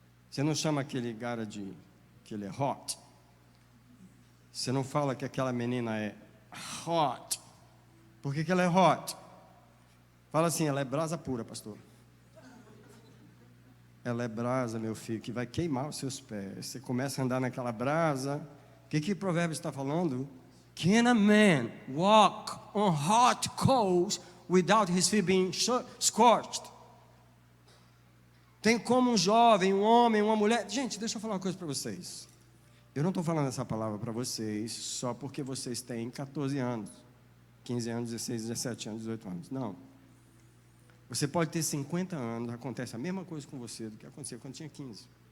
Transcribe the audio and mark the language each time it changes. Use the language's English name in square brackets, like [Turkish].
[Portuguese] Você não chama aquele cara de que ele é hot? Você não fala que aquela menina é hot? Por que ela é hot? Fala assim, ela é brasa pura, pastor. Ela é brasa, meu filho, que vai queimar os seus pés. Você começa a andar naquela brasa. O que Provérbios está falando? [English] Can a man walk on hot coals without his feet being scorched? [Portuguese] Tem como um jovem, um homem, uma mulher... Gente, deixa eu falar uma coisa para vocês. Eu não estou falando essa palavra para vocês só porque vocês têm 14 anos, 15 anos, 16, 17 anos, 18 anos. Não. Você pode ter 50 anos, acontece a mesma coisa com você do que acontecia quando tinha 15.